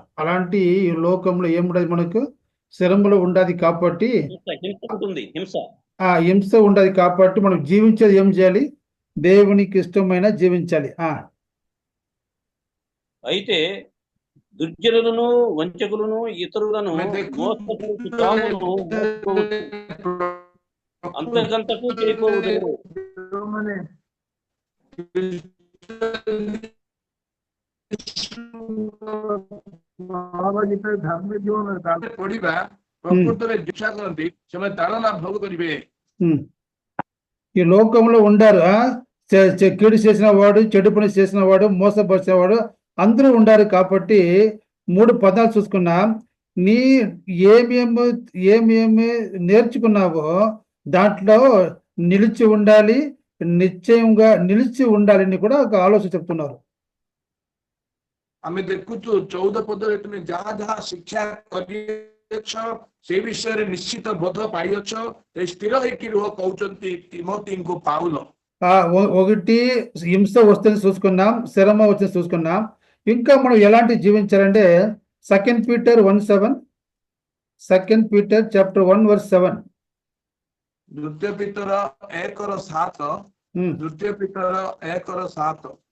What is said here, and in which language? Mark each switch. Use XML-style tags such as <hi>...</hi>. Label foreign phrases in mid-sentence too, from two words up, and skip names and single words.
<te>అలాంటి లోకంలో ఏముండదు, మనకు శ్రమలు ఉండదు కాబట్టి హింస ఉండదు కాబట్టి మనం జీవించేది ఏం చేయాలి, దేవునికి ఇష్టమైన జీవించాలి. అయితే దుర్జనులను వంచకులను ఇతరులను అంతకంతకు చేయకూడదు.</te> <or>ଧାର୍ମିକ ଜୀବନରେ ତାପରେ ପଢିବା ପ୍ରକୃତରେ ଦୀକ୍ଷା କରନ୍ତି ସେମାନେ ତାଳନା ଭୋଗ କରିବେ.</or> <te>ఈ లోకంలో ఉండారు, కీడు చేసిన వాడు, చెడు పని చేసిన వాడు, మోసపరిచిన వాడు అందరూ ఉండారు. కాబట్టి 3 పదాలు చూసుకున్నా, నీ ఏమేమి నేర్చుకున్నావో దాంట్లో నిలిచి ఉండాలి, నిశ్చయంగా నిలిచి ఉండాలని కూడా ఒక ఆలోచన చెప్తున్నారు.</te> <or>ଆମେ ଦେଖୁଛୁ 14 ପଦରେ ତୁମେ ଯାହା ଯାହା ଶିକ୍ଷା କରିଅଛ ସେ ବିଷୟରେ ନିଶ୍ଚିତ ବୋଧ ପାଇଅଛ, ସ୍ଥିର ହେଇକି ରୁହ କହୁଛନ୍ତି ତିମୋଥୀଙ୍କୁ ପାଉଲ.</or> <te>ఒకటి హింస వస్తుంది చూసుకున్నాం, శ్రమ వచ్చింది చూసుకున్నాం. ఇంకా మనం ఎలాంటి జీవించాలంటే</te> <en>2 Peter 1:7, 2 Peter chapter 1 verse 7,</en> <te>2 Peter 1:7, 2 Peter 1:7</te>